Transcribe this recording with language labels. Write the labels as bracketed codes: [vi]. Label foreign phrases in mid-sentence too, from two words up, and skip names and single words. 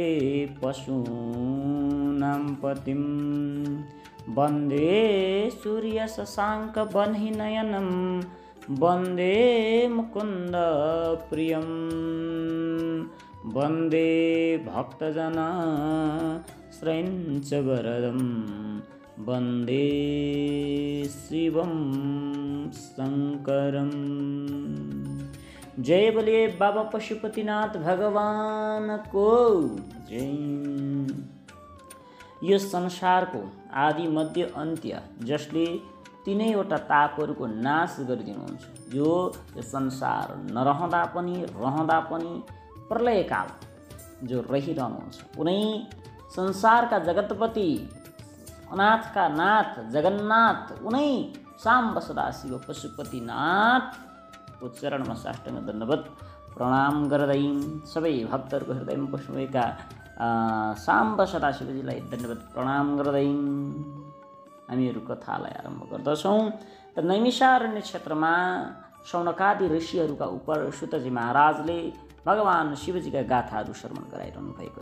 [sa] पशूनां पतिं वन्दे सूर्यशशाङ्कवह्निनयनं वन्दे मुकुन्दप्रियं वन्दे भक्तजनश्रेणीवरदं वन्दे शिवं शङ्करम्। [hi] जय बोलिए बाबा पशुपतिनाथ भगवान को जय। [ne] यो संसारको आदि मध्य अन्त्य जसले तीनैवटा तापहरूको नाश गरिदिनुहुन्छ, यो संसार नरहँदा पनि रहँदा पनि प्रलयकाल जो रहिरहनुहुन्छ, कुनै संसारका जगतपति अनाथका नाथ जगन्नाथ उनै साम्ब सदाशिव पशुपतिनाथको चरणमा साष्टाङ्ग दण्डवत प्रणाम गर्दै सबै भक्तहरूको हृदयमा बस्नुभएका साम्ब सदाशिवजीलाई दण्डवत प्रणाम गर्दै हामीहरू कथालाई आरम्भ गर्दछौँ। त नैमिषारण्य क्षेत्रमा शौनकादि ऋषिहरूका उप सुतजी महाराजले भगवान शिवजीका गाथाहरू श्रवण गराइरहनु भएको छ।